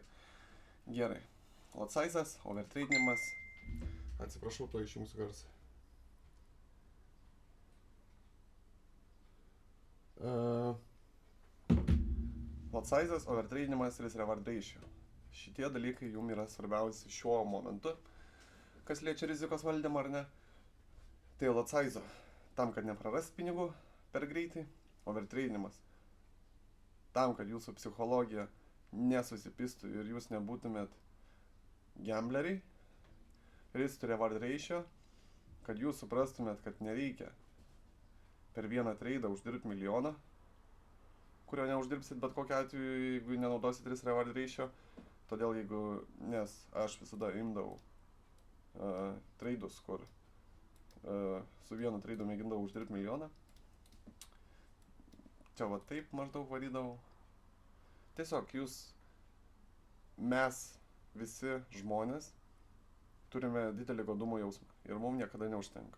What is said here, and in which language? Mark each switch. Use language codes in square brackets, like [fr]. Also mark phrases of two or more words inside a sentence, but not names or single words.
[lt] Gerai. [en] Lot size'as, [lt] overtrade'inimas. Atsiprašau, to išjungsiu garsą. [en] Lot size'as, [lt] overtrade'inimas, [en] risk reward ratio. [lt] Šitie dalykai jums yra svarbiausi šiuo momentu, kas liečia rizikos valdymą ar ne. Tai [en] lot size'o, [lt] tam, kad neprarast pinigų per greitai, overtrade'inimas. Tam, kad jūsų psichologija nesusipistų ir jūs nebūtumėt gambleriai, [en] risk to reward ratio, [lt] kad jūs suprastumėt, kad nereikia per vieną traidą uždirbti milijoną, kurio neuždirbsit bet kokiu atveju, jeigu nenaudosit [en] risk reward ratio. [lt] Todėl jeigu, nes aš visada imdavau traidus, kur su vienu traidu mėgindavau uždirbti milijoną. Čia va taip maždaug varydavau. Tiesiog mes visi žmonės turime didelį godumo jausmą ir mums niekada neužtenka.